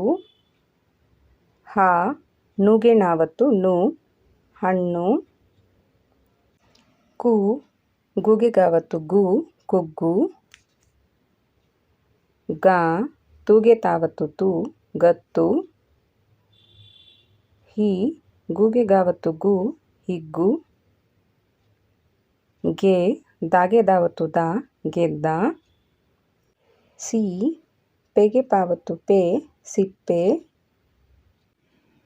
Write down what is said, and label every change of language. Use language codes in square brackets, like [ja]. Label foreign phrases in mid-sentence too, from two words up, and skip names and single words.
[kn] ಹ ನೂಗೆ ನಾವತ್ತು ನು ಹಣ್ಣು. ಕು ಗೂಗೆ ಗಾವತ್ತು ಗು ಕುಗ್ಗು. ಗ ತೂಗೆ ತಾವತ್ತು ತು ಗತ್ತು. ಹಿ ಗೂಗೆ ಗಾವತ್ತು ಗು ಹಿಗ್ಗು. ಗೆ ದಾಗೆ ದಾವತ್ತು ದ ಗೆದ್ದ. ಸಿ ಪೆಗೆ ಪಾವತ್ತು ಪೆ ಸಿಪ್ಪೆ.